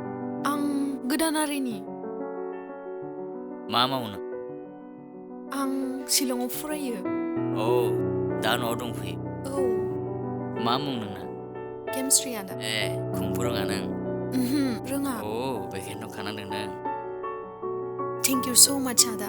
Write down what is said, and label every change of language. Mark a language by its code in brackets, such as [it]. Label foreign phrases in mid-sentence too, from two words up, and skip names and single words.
[brx] आं गोदानारिनि मा मावनो आं शिलंआव फरायो औ दा न'आव दंफैयो औ मा मुं नोंना Gemsri Ada खुंफु रोङा नों रोङा औ बेखायनोथ' खानांदों नों [en] Thank you so much Ada